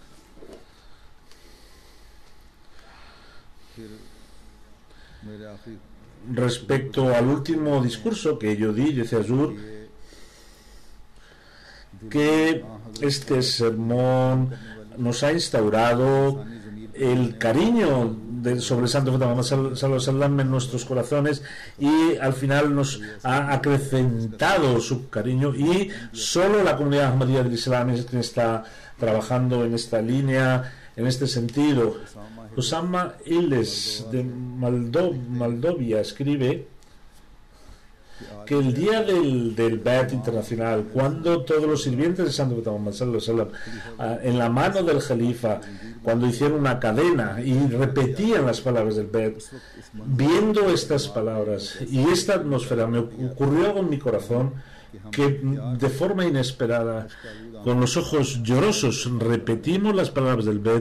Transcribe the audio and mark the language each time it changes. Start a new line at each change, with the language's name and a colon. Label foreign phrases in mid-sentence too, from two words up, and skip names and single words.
Spanish: Respecto al último discurso que yo di, dice Azur, que este sermón nos ha instaurado el cariño sobre el Santo Muhammad
Arabic: صلى الله عليه وسلم
Spanish: en nuestros corazones y al final nos ha acrecentado su cariño, y solo la comunidad Ahmadiyya del Islam es quien está trabajando en esta línea, en este sentido. Osama Illes de Moldovia escribe que el día del Ba'ath internacional, cuando todos los sirvientes de Santo Muhammad
Arabic: صلى الله عليه وسلم,
Spanish: en la mano del Jalifa, cuando hicieron una cadena y repetían las palabras del Ba'ath, viendo estas palabras y esta atmósfera, me ocurrió algo en mi corazón que de forma inesperada, con los ojos llorosos, repetimos las palabras del Ba'ath.